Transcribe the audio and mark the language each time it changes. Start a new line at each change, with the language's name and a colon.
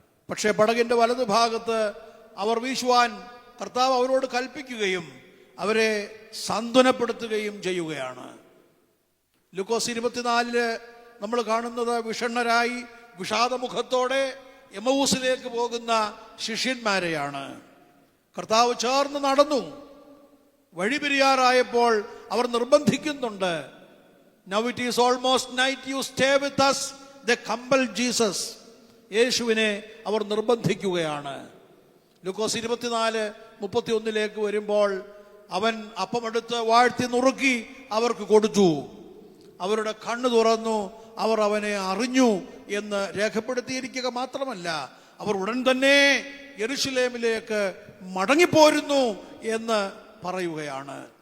Malayalam: പക്ഷേ പടകിന്റെ വലതു ഭാഗത്ത് അവർ വീശുവാൻ കർത്താവ് അവരോട് കൽപ്പിക്കുകയും അവരെ സാന്ത്വനപ്പെടുത്തുകയും ചെയ്യുകയാണ്. ലൂക്കോസ് 24 നമ്മൾ കാണുന്നത് വിഷണ്ണരായി വിഷാദമുഖത്തോടെ എമൗസിലേക്ക് പോകുന്ന ശിഷ്യന്മാരെയാണ്. കർത്താവ് ചേർന്ന് നടന്നു. വഴി പിരിയാറായപ്പോൾ അവർ നിർബന്ധിക്കുന്നുണ്ട്,
English: Now it is almost night, you stay with us. They compel Jesus.
Malayalam: യേശുവിനെ അവർ നിർബന്ധിക്കുകയാണ്. ലൂക്കോസ് 24:31 വരുമ്പോൾ അവൻ അപ്പമെടുത്ത് വാഴ്ത്തി നുറുക്കി അവർക്ക് കൊടുത്തു. അവരുടെ കണ്ണ് തുറന്നു, അവർ അവനെ അറിഞ്ഞു എന്ന് രേഖപ്പെടുത്തിയിരിക്കുക മാത്രമല്ല, അവർ ഉടൻ തന്നെ യെരുശലേമിലേക്ക് മടങ്ങിപ്പോരുന്നു എന്ന് പറയുകയാണ്.